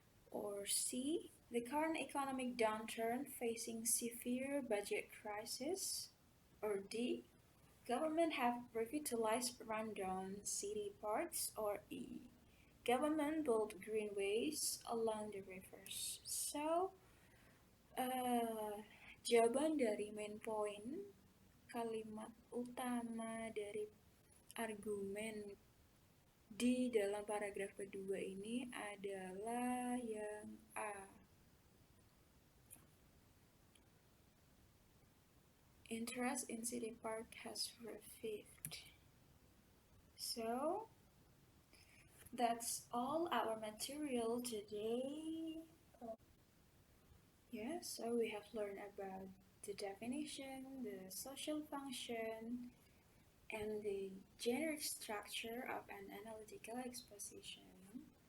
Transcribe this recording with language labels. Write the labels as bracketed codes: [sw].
[en] Or C. The current economic downturn facing severe budget crisis. Or D. Government have revitalized rundown city parks. Or E. Government built greenways along the rivers. [id] So, jawaban dari main point, kalimat utama dari argumen di dalam paragraf kedua ini adalah yang A. [en] Interest in city park has revived. So, that's all our material today. Yeah, so we have learned about the definition, the social function, and the generic structure of an analytical exposition.